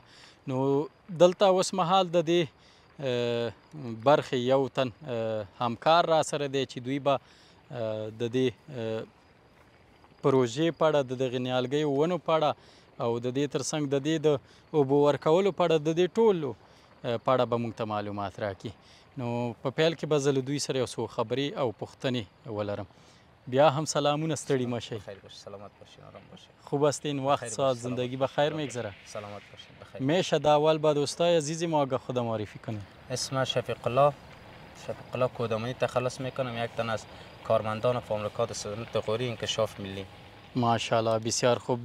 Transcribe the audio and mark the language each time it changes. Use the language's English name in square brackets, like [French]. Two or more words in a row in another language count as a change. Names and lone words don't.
[Pashto] نو دلته اوس مهال د دې برخې یو تن همکار را سره دی چې دوی به د دې پروژې په اړه، د دغې نیالګیو ونو په اړه او د دې ترڅنګ د دې د اوبو ورکولو په اړه، د دې ټولو په اړه به موږ ته معلومات راکړي. نو په پیل کې به زه له دوی سره یو څو خبرې او پوښتنې ولرم. بیا هم سلامونه، ستړي مه شئ. [Persian] خیر باشید، سلامت باشین، آرام باشید. خوب هستین؟ وقت ساعت زندگی بخیر میگذره؟ سلامت باشین، بخیر. میشه در اول به دوستای عزیزی ما آگاه خود معرفی کنید؟ اسم شفیق الله کودامانی تخلص میکنم، یک تن از کارمندان فابریکات صنعت غوری انکشاف ملی. ماشاءالله، بسیار خوب.